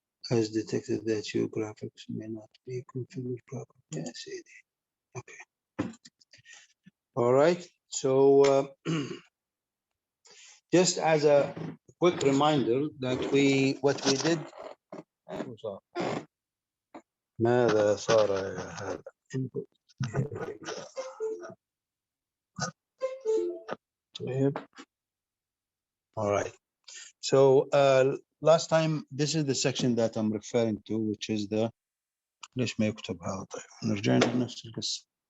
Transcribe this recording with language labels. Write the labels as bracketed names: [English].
[English] Has detected that your graphics may not be configured properly. Yes, it is. Okay. All right. So just as a quick reminder that what we did. [Arabic] ماذا صار يا هذا؟ [English] All right. So last time, this is the section that I'm referring to, which is the [Arabic] ليش ما يكتب هذا؟ طيب نرجع لنفس القصة.